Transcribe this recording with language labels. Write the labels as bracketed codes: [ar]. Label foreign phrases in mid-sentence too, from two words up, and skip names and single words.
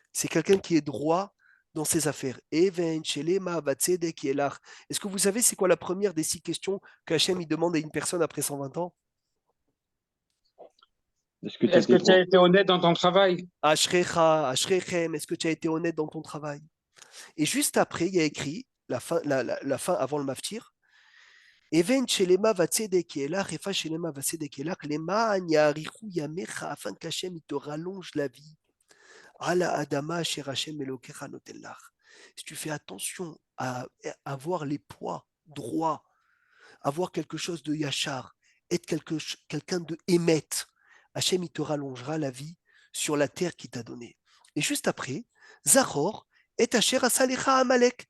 [fr] C'est quelqu'un qui est droit dans ses affaires. Est-ce que vous savez c'est quoi la première des 6 questions qu'Hachem il demande à une personne après 120 ans? Est-ce que tu Est-ce que étais tu as droit? été honnête dans ton travail? [he] אשרכה, אשרכם, [fr] est-ce que tu as été honnête dans ton travail? Et juste après, il y a écrit, la fin avant le maftir, [he] אבן שלמה וצדק לך, איפה שלמה וצדק לך, למען יאריכו ימיך, [fr] afin qu'Hachem il te rallonge la vie. [he] על האדמה אשר השם אלוקיך נותן לך. [fr] Si tu fais attention à avoir les poids droits, avoir quelque chose de yachar, être quelqu'un de émet, Hachem il te rallongera la vie sur la terre qu'il t'a donnée. Et juste après, [he] זכור את אשר עשה לך עמלק.